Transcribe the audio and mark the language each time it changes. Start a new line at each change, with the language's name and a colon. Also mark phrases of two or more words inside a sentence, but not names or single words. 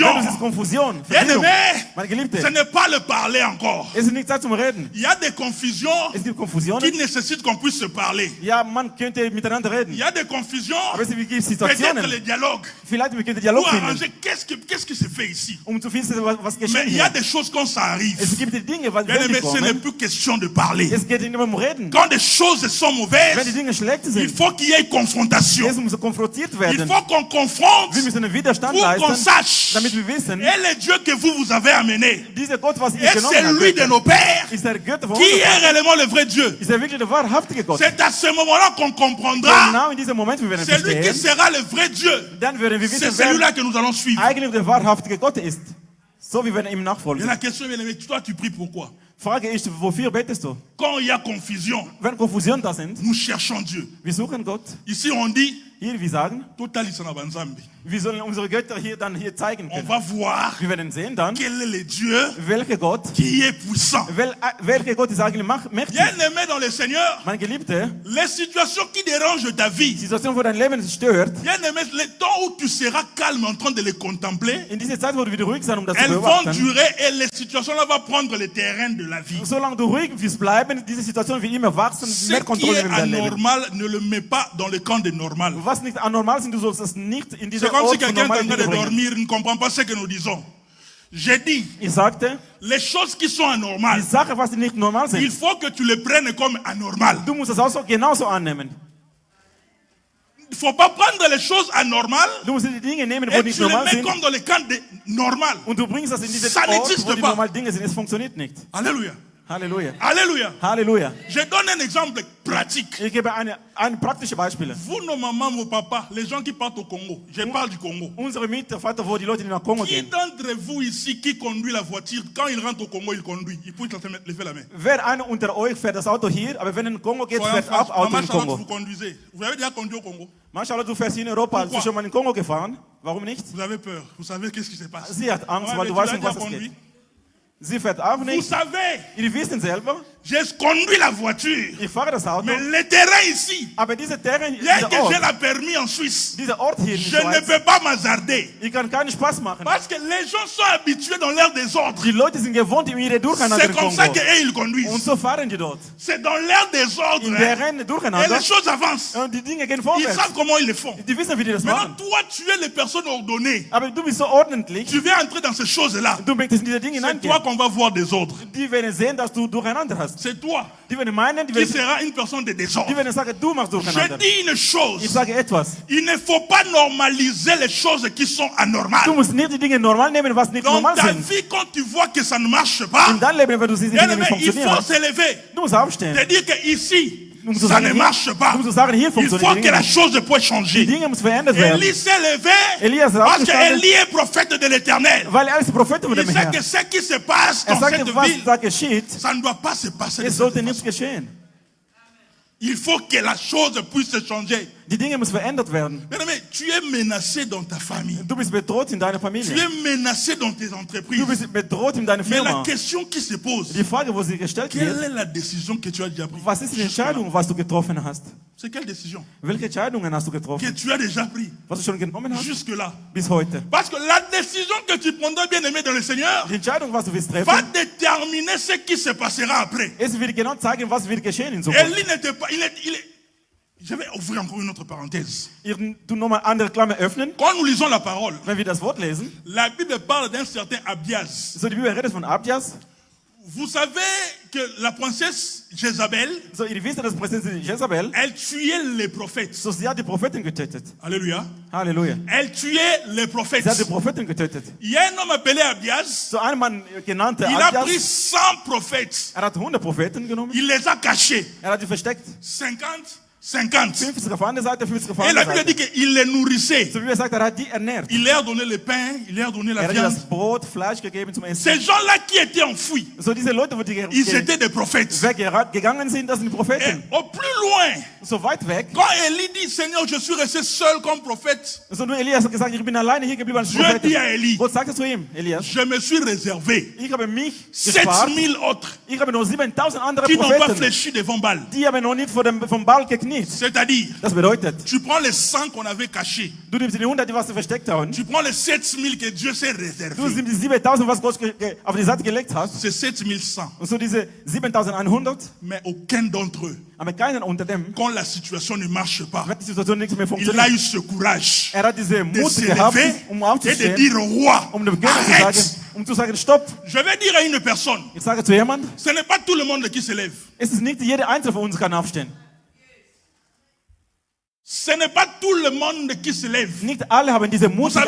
German: wenn du siehst Konfusion,
French: bien
German: Verwirrung,
French: aimé,
German: meine Geliebte,
French: ce n'est pas le parler encore.
German: es ist nicht Zeit zum Reden.
French: Il y a des confusions
German: Es gibt
French: qui
German: Konfusionen.
French: nécessitent qu'on puisse se parler.
German: Ja, man könnte miteinander
French: Il
German: reden.
French: y a des confusions,
German: Aber es gibt
French: peut-être
German: Situationen,
French: le dialogue,
German: vielleicht wir können Dialog
French: pour
German: finden,
French: arranger qu'est-ce qui se fait ici.
German: zu finden, was
French: Mais
German: geschehen
French: il y a
German: hier.
French: des choses quand ça arrive.
German: Es gibt die Dinge, was
French: Bien
German: wenn die
French: aimé, ce n'est
German: kommen,
French: plus question de parler.
German: es geht nicht mehr um Reden.
French: Quand des choses sont
German: Wenn die
French: mauvaises,
German: Dinge schlecht
French: il
German: sind,
French: faut qu'il y ait confrontation.
German: es muss konfrontiert
French: Il
German: werden.
French: faut qu'on confronte
German: Wir müssen einen Widerstand
French: pour qu'on
German: leisten,
French: sache.
German: damit wir wissen,
French: Et le Dieu que vous avez amené,
German: dieser Gott, was ihr
French: et
German: genommen
French: c'est lui de
German: habt,
French: nos pères,
German: ist der Götter von
French: qui
German: uns.
French: est réellement le vrai Dieu.
German: Ist er wirklich der wahrhaftige Gott?
French: C'est à ce moment-là qu'on comprendra.
German: Genau in diesem Moment, wir werden
French: C'est lui qui
German: verstehen,
French: sera le vrai Dieu.
German: dann werden wir
French: C'est
German: wissen, wer
French: celui-là que nous allons suivre.
German: eigentlich der wahrhaftige Gott ist. So, wir werden ihm
French: Et
German: nachfolgen.
French: la question, bien aimé, toi tu pries pourquoi?
German: Frage ist, wofür betest du?
French: Quand il y a confusion,
German: Wenn Konfusionen da sind,
French: nous cherchons Dieu.
German: wir suchen Gott.
French: Ici on dit,
German: Hier, wir sagen,
French: Total Isana Banzambi.
German: wir sollen unsere Götter hier zeigen
French: On
German: können.
French: va voir
German: Wir werden sehen dann,
French: quel est le Dieu
German: welcher Gott,
French: qui est puissant.
German: welcher Gott ist eigentlich mächtig.
French: Bien aimé dans le Seigneur,
German: Mein Geliebter,
French: les situations qui dérangent ta
German: die
French: vie,
German: Situation, wo dein Leben stört,
French: bien aimé, le temps où tu seras calme en train de les contempler,
German: in dieser Zeit, wo du wieder ruhig sein, das zu
French: elles vont
German: beobachten,
French: durer et les situations-là vont prendre le terrain de la vie.
German: solange du ruhig wirst bleiben, diese Situation wird immer wachsen,
French: Ce
German: mehr
French: qui
German: Kontrolle
French: est
German: über dein Leben.
French: anormal, ne le mets pas dans le camp des normales.
German: Was nicht anormal sind, du sollst es nicht in
French: C'est
German: dieser
French: comme si
German: Ort von
French: quelqu'un est en
German: normalen
French: train de
German: Dingen bringen.
French: dormir, il ne comprend pas ce que nous disons. J'ai dit,
German: Ich sagte,
French: les choses qui sont
German: die
French: anormales,
German: Sache, was nicht normal
French: il
German: sind,
French: faut que tu les prennes comme anormales.
German: du musst es auch so genauso annehmen.
French: Il ne faut pas prendre les choses anormales
German: Du musst die Dinge nehmen, wo
French: et
German: nicht
French: tu les
German: normal
French: mets
German: sind,
French: comme dans le camp des normales.
German: und du bringst das in diesen
French: Ça
German: Ort,
French: n'existe
German: wo die
French: pas.
German: normalen Dinge sind. Es funktioniert nicht.
French: Alléluia.
German: Halleluja.
French: Alléluia.
German: Halleluja.
French: Je donne un exemple pratique.
German: Ich gebe ein praktische Beispiel.
French: Vous, nos mamans, vos papas, les gens qui partent au Congo, je parle du Congo.
German: Unsere Mitarbeiter, wo die Leute, die nach Kongo
French: Qui
German: gehen.
French: d'entre vous ici qui conduit la voiture, quand il rentre au Congo, il conduit. Il peut lever la main.
German: Wer einer unter euch fährt das Auto hier, aber wenn er in Kongo geht,
French: Soyons
German: fährt auch
French: francs.
German: Auto
French: Maman in Charlotte,
German: Kongo.
French: vous conduisez. Vous avez déjà conduit au Congo.
German: Manchmal, du fährst hier in Europa, hast du
French: Pourquoi?
German: schon mal in Kongo gefahren? Warum nicht?
French: Vous avez peur. Vous savez qu'est-ce qui se passe.
German: Sie hat Angst,
French: Ouais,
German: weil
French: mais
German: du
French: tu
German: weißt
French: l'as
German: nicht, was
French: déjà
German: es
French: conduit.
German: geht. Sie fährt auch
French: Vous
German: nicht.
French: savez,
German: Ihr wisst selber,
French: J'ai conduit la voiture.
German: Ich fahre das Auto.
French: Mais le terrain ici,
German: Aber diese Terrain,
French: bien
German: dieser
French: que j'ai
German: Ort,
French: la permis en Suisse,
German: dieser Ort hier in
French: je
German: der
French: ne
German: Schweiz,
French: peux pas m'hasarder.
German: ich kann keinen Spaß machen.
French: Parce que les gens sont habitués dans leur désordre.
German: Die Leute sind gewohnt in ihre Durcheinander
French: C'est
German: in
French: comme ça
German: Kongo.
French: qu'eux, ils
German: Und
French: conduisent.
German: so fahren die dort.
French: C'est dans leur désordre.
German: In
French: hein.
German: der Rennen
French: Et
German: Durcheinander.
French: les choses avancent.
German: Und die Dinge gehen
French: Ils
German: vorwärts.
French: savent comment ils le font.
German: Die wissen, wie die das
French: Maintenant,
German: machen.
French: toi, tu es les personnes ordonnées.
German: Aber du bist so ordentlich.
French: Tu veux entrer dans ces choses-là.
German: Du möchtest in diese Dinge
French: C'est toi
German: hineingehen.
French: qu'on va voir désordre.
German: Die werden sehen, dass du Durcheinander hast.
French: C'est toi
German: Die werden meinen,
French: qui sera une personne de désordre.
German: die werden sagen, du machst
French: Je
German: Durcheinander.
French: dis une
German: Ich
French: chose.
German: sage etwas.
French: Il ne faut pas normaliser les choses qui sont anormales.
German: Du musst nicht die Dinge normal nehmen, was nicht
French: Dans
German: normal
French: ta
German: sind.
French: vie, quand tu vois que ça ne marche pas,
German: In deinem Leben, wenn du siehst, die
French: bien
German: Dinge
French: aimé,
German: nicht
French: il faut
German: funktionieren,
French: s'élever.
German: du musst aufstehen.
French: Te dire que ici,
German: Du musst
French: ça
German: sagen,
French: ne
German: hier-
French: marche pas.
German: du musst sagen, hier
French: Il faut
German: funktionieren die
French: que la
German: Dinge.
French: chose puisse
German: Die
French: changer.
German: Dinge müssen verändert werden.
French: Élie s'est levé
German: Elias ist
French: parce
German: aufgestanden,
French: qu'Élie est prophète de l'Éternel.
German: weil er ist Prophet von
French: Il
German: dem
French: sait
German: Herrn.
French: que ce qui se passe
German: Er
French: dans cette
German: sagte, was
French: ville,
German: da geschieht,
French: ça ne doit pas se passer. de
German: es
French: cette
German: sollte
French: façon.
German: nichts geschehen.
French: Il faut que la chose puisse changer.
German: Die Dinge müssen verändert werden.
French: Bien aimé, tu es menacé dans ta famille.
German: Du bist bedroht in deiner
French: Tu
German: Familie.
French: es menacé dans tes
German: Du
French: entreprises.
German: bist bedroht in deiner
French: Mais la
German: Firma.
French: question qui se pose,
German: Die Frage, wo sie gestellt
French: quelle
German: wird,
French: est la décision que tu as déjà prise?
German: was ist die Entscheidung, was du getroffen hast?
French: C'est quelle décision
German: Welche Entscheidungen hast du
French: que
German: getroffen?
French: tu as déjà prise
German: Was du schon genommen hast?
French: jusque-là?
German: Bis heute.
French: Parce que la décision que tu prendras, bien aimé dans le Seigneur,
German: Die Entscheidung, was du willst
French: va
German: treffen,
French: déterminer ce qui se passera après.
German: es wird genau zeigen, was wird geschehen in Zukunft.
French: Élie n'était pas, je vais ouvrir encore une autre parenthèse.
German: Du nochmal andere Klammer öffnen,
French: Quand nous lisons la parole,
German: wenn wir das Wort lesen.
French: la Bible parle d'un certain Abias.
German: So, die Bibel redet von Abjas.
French: Vous savez que la princesse Jézabel,
German: So, ihr wisst, dass Prinzessin Jezabel,
French: elle tuait les prophètes.
German: so sie hat die Propheten getötet.
French: Alléluia.
German: Halleluja.
French: Elle tuait les prophètes.
German: Sie hat die Propheten getötet.
French: Il y a un homme appelé Abias.
German: So ein Mann genannte
French: Il a pris
German: Abjas,
French: 100 prophètes.
German: hat 100 Propheten genommen.
French: Il les a cachés. Hat die versteckt. 50, 50.
German: 50 auf einer Seite, 50 auf
French: Et la
German: einer
French: Bible dit
German: Seite.
French: qu'il les nourrissait.
German: So wie er sagt, hat die ernährt.
French: Il leur donnait le pain, il leur donnait la
German: Hat
French: viande.
German: das Brot, Fleisch gegeben zum Essen.
French: Ces gens-là qui étaient enfouis,
German: So diese Leute, wo die
French: ils étaient des prophètes.
German: weggegangen sind, das sind die
French: Et
German: Propheten.
French: au plus loin,
German: So weit weg.
French: quand Élie dit, Seigneur, je suis resté seul comme prophète,
German: So nur Elias hat gesagt, ich bin alleine hier geblieben als
French: Dieu
German: Prophet.
French: dit à Élie,
German: Gott sagte zu ihm, Elias,
French: je me suis réservé
German: ich habe mich gespart.
French: 7000 autres
German: Ich habe noch 7000 andere
French: qui n'ont pas
German: Propheten.
French: fléchi devant Baal.
German: Die haben noch nicht vom Ball gekniet.
French: C'est-à-dire,
German: Das bedeutet,
French: tu prends les 100 qu'on avait cachés,
German: du nimmst die 100, die was sie versteckt haben.
French: tu prends les 7000 que Dieu s'est
German: Du
French: réservé.
German: nimmst die 7000, was Gott auf die Seite gelegt hat.
French: C'est 7100.
German: Und so diese 7100,
French: Mais aucun d'entre eux,
German: aber keinen unter dem,
French: quand la situation ne marche pas,
German: wenn die Situation nichts mehr
French: il a
German: funktioniert.
French: eu ce courage
German: Er hat diese
French: de
German: Mut
French: se
German: gehabt,
French: lever
German: um
French: et de
German: aufzustehen,
French: dire au roi,
German: um dem König zu
French: arrête.
German: sagen, zu sagen, stopp.
French: Je vais dire à une personne,
German: Ich sage zu jemand,
French: ce n'est pas tout le monde qui se lève.
German: es ist nicht jeder Einzelne von uns kann aufstehen.
French: Ce n'est pas tout le monde qui se lève.
German: Nicht alle haben diese
French: Vous
German: Mut, sich